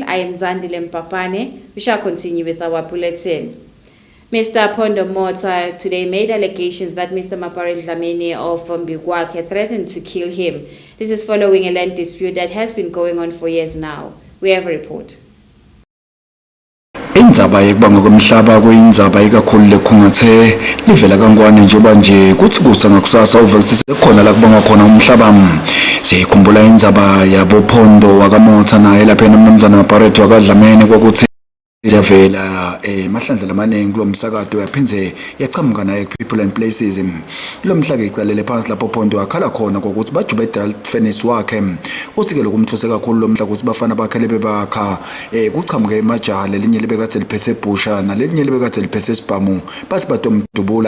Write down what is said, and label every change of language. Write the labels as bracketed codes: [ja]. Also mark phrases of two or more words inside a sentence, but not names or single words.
[en] I am Zandile Mpapane. We shall continue with our bulletin. Mr. Pondo Mota today made allegations that Mr. Maparel Dlamini of Mbigwake threatened to kill him. This is following a land dispute that has been going on for years now. We have a report. [ss] Indzaba yekubanga komhlaba kuyindzaba ikakhulu lekhungathe livela kangwane njengoba nje kuthi kusa ngakusasa uvelise khona la kubanga khona umhlaba. Sikhumbula indzaba yabo Phondo wakamotha naye lapha enomnumzana Mapareto wakadlamene kokuthi yavela mahlandla amaningi kulomsakato yaphindze yaqhamuka naye People and Places. Lo mhla ke icalele phansi lapho Phondo wakhala khona kokuthi bajube idral furnace wakhe uthi ke lokumthuse kakhulu lo mhla ukuthi bafana bakhe lebe bakha kuqhamuke emajaha lelinye libekade liphethe ebusha nalenye libekade liphethe isibhamu bathi batomdubula